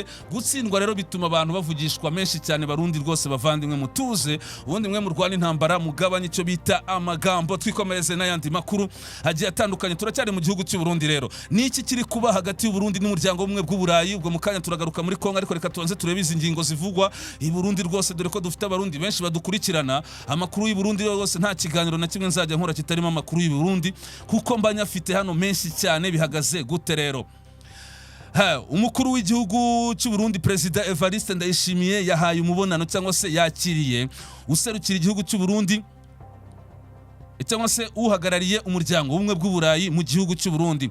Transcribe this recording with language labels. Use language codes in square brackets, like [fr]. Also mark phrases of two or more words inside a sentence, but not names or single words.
[rw] Gutsindwa rero bituma abantu bavugishwa menshi cyane. Barundi rwose bavandimwe mutuze, ubundi mwe murwana intambara mugabanye icyo bita amagambo. Twikomereze n'ayandi makuru agiye atandukanye. Turacyari mu gihugu cy'u Burundi. Rero niki kiri kuba hagati y'u Burundi n'umuryango w'ubumwe bw'Uburayi? Ubwo mukanya turagaruka muri Kongo, ariko reka tubanze turebe izi ngingo zivugwa i Burundi rwose, dore ko dufite abarundi benshi badukurikirana. Amakuru y'u Burundi rwose nta kiganiro na kimwe nzajya nkora kitarimo amakuru y'u Burundi, kuko mbanya afite hano menshi cyane. Bihagaze gute rero? Umukuru w'igihugu cy'u Burundi Perezida Evariste Ndayishimiye yahaye umubonano cyangwa se yakiriye userukira igihugu cy'u Burundi cyangwa se uhagarariye umuryango w'ubumwe bw'Uburayi mu gihugu cy'u Burundi.